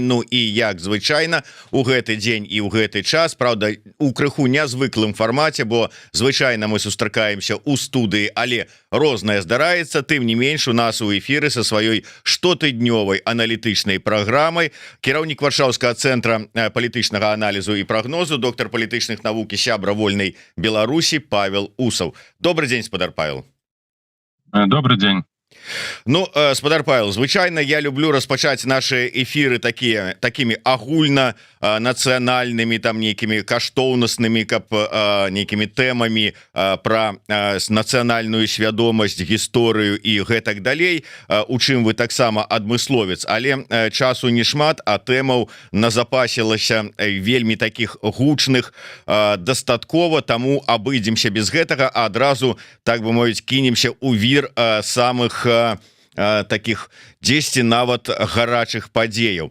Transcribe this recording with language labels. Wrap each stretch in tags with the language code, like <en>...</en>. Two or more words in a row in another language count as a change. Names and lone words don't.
<be>Ну і як звычайна у гэты дзень і ў гэты час, правда, у крыху нязвыклым фармаце, бо звычайна мы сустракаемся ў студыі, але рознае здараецца. Тым не менш, у нас у эфіры са сваёй штотыднёвай аналітычнай праграмай кіраўнік Варшаўскага цэнтра палітычнага аналізу і прагнозу, доктар палітычных навук і сябра вольнай Беларусі Павел Усов.</be> <ru>Добрый день, спадар Павел. Добрый день.</ru> <be>Ну, спадар Павел, звычайна я люблю распачаць</be> <ru>наши эфиры такими</ru> <be>агульна нацыянальнымі, там нейкімі каштоўнаснымі, каб нейкімі тэмамі пра нацыянальную свядомасць, гісторыю і гэтак далей, у чым вы таксама адмысловец, але часу не шмат, а тэмаў назапасілася вельмі таких гучных дастаткова, таму абыдземся без гэтага, а адразу, так бы мовіць, кінемся ў вір самых таких 10 нават гарачых падзеяў.</be>